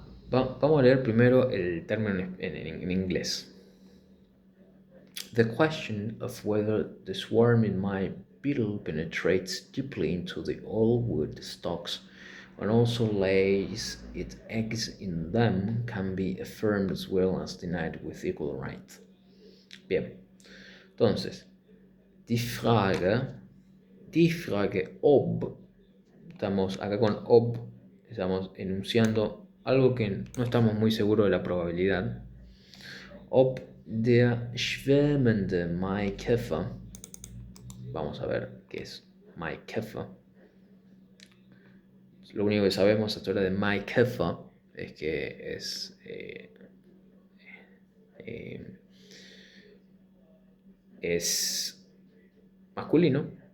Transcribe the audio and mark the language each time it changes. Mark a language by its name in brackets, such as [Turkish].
[Spanish] Vamos a leer primero el término en inglés. [English] The question of whether the swarm in my beetle penetrates deeply into the old wood stocks and also lays its eggs in them can be affirmed as well as denied with equal right. [Spanish] Bien, entonces, [German] die Frage ob, [Spanish] estamos acá con ob, Estamos enunciando algo que no estamos muy seguros de la probabilidad. [German] Ob der schwärmende Maikäfer. [Spanish] Vamos a ver qué es Maikäfer. Lo único que sabemos hasta ahora de Maikäfer es que eh, es masculino.